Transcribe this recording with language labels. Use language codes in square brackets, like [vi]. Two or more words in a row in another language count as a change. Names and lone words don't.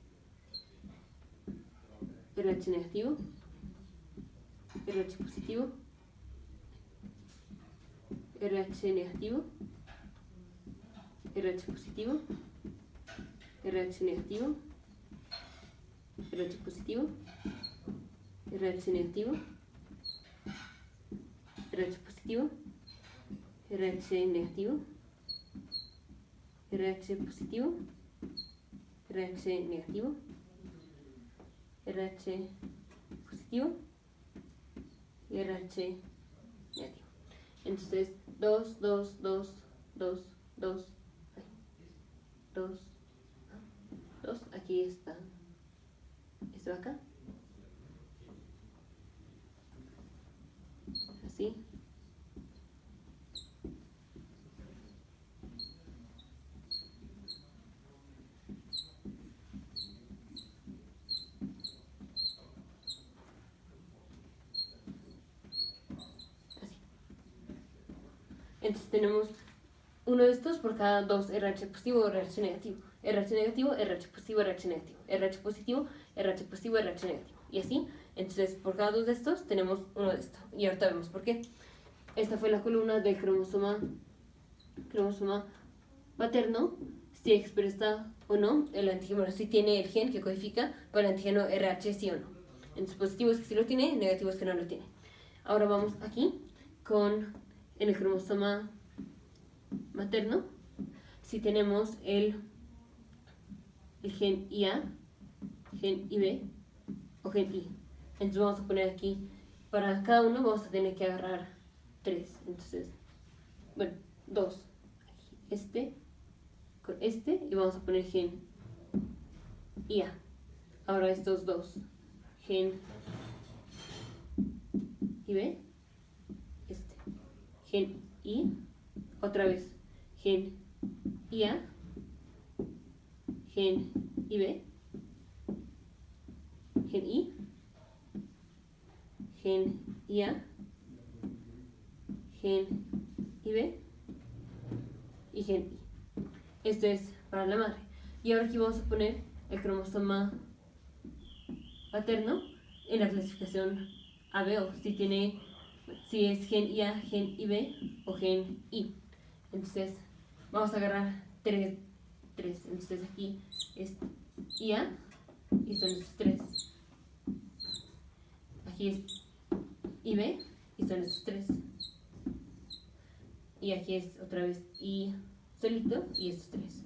[es] RH negativo, RH positivo, RH negativo, RH positivo, RH negativo, RH positivo, RH negativo, RH positivo, RH negativo, RH positivo, RH negativo, RH positivo y RH negativo. Entonces 2, 2, 2, 2, 2, 2, 2, aquí está esto acá, así, así. Entonces tenemos uno de estos por cada dos RH positivo o RH negativo. RH negativo, RH positivo, RH negativo. RH positivo, RH positivo, RH negativo. Y así, entonces por cada dos de estos tenemos uno de estos. Y ahorita vemos por qué. Esta fue la columna del cromosoma paterno, si expresa o no el antígeno, si tiene el gen que codifica para el antígeno RH, sí o no. Entonces positivo es que sí lo tiene, negativo es que no lo tiene. Ahora vamos aquí con en el cromosoma materno, si tenemos el gen IA, gen IB o gen I. Entonces vamos a poner aquí, para cada uno vamos a tener que agarrar 3. Entonces, bueno, 2. Este con este y vamos a poner gen IA. Ahora estos dos, gen IB, este, gen I, otra vez, gen IA, gen IB, gen I, gen IA, gen IB y gen I. Esto es para la madre. Y ahora aquí vamos a poner el cromosoma paterno en la clasificación ABO, si es gen IA, gen IB o gen I. Entonces vamos a agarrar 3. Entonces aquí es IA y son estos 3. Aquí es IB y son estos 3. Y aquí es otra vez I solito y estos 3.